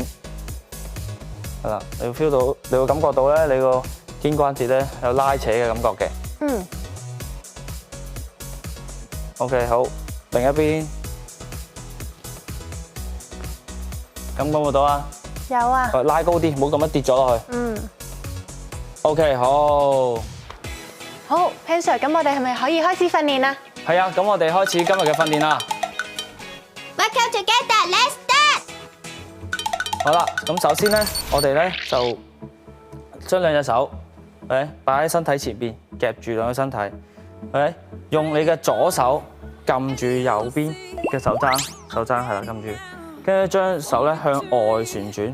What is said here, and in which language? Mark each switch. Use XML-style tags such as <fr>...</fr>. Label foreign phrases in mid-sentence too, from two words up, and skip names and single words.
<yue>係啦，你會 feel 到，你會感覺到咧，你個肩關節咧有拉扯嘅感覺嘅。OK， 好，另一邊，感覺到啊？有啊。拉高啲，唔好咁樣跌咗落去。OK， 好。好 ，Pan Sir， 咁我哋係咪可以開始訓練啦？係啊，咁我哋開始今日嘅訓練啦。</yue> <en>Work out together, let's start。</en> <yue>好啦，咁首先咧，我哋咧就將兩隻手，擺喺身體前邊，夾住兩個身體，用你嘅左手撳住右邊嘅手踭係啦，撳住，跟住將手咧向外旋轉。</yue>